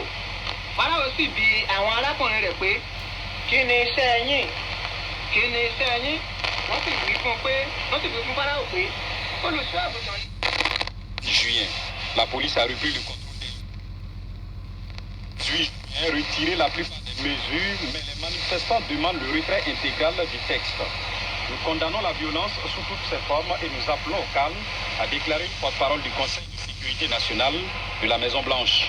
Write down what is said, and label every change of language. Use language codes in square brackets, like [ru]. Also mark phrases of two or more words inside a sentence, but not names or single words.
[yo] Fáráò sì bi àwọn arákùnrin rẹ̀ pé kí ni iṣẹ́ yín? Wọ́n sì wí fún Fáráò pé olùṣọ́ àgùntàn. [fr] Juin, la police a repris le contrôle des 18 juin, retiré la plupart des mesures, mais les manifestants demandent le retrait intégral du texte. Nous condamnons la violence sous toutes ses formes et nous appelons au calme, a déclaré le porte-parole du Conseil de sécurité nationale de la Maison-Blanche.